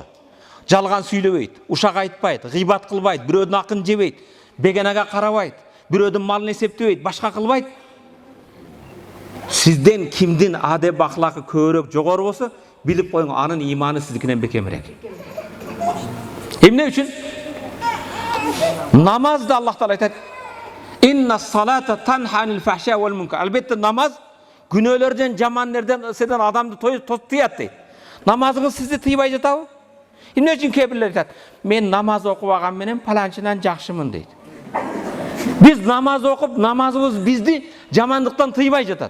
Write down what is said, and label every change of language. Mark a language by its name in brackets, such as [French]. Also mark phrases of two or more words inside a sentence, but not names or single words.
[Kyrgyz] Жалган сүйлөбөйт, ушак айтпайт, гыйбат кылбайт, бирөөдүн акын жебейт, бегенеге карабайт, бирөөдүн малын эсептебейт, башка кылбайт. Сизден кимдин адеп ахлакы көбүрөөк жогору болсо, билип коюң, анын иманы сиздикинен бекемирээк. Эмне үчүн? Намазды Аллах Таала айтат. [Arabic] إن الصلاة تنهى عن الفحشاء والمنكر. [Kyrgyz] Албетте намаз күнөөлөрдөн, жаман нерседен адамды тыят дейт. Намазыңыз сизди тыйбай жатабы? Эмне үчүн кээ бирлер айтат? Мен намаз окубаган менен паланчынан жакшымын дейт. Биз намаз окуп, намазыбыз бизди жамандыктан тыйбай жатат.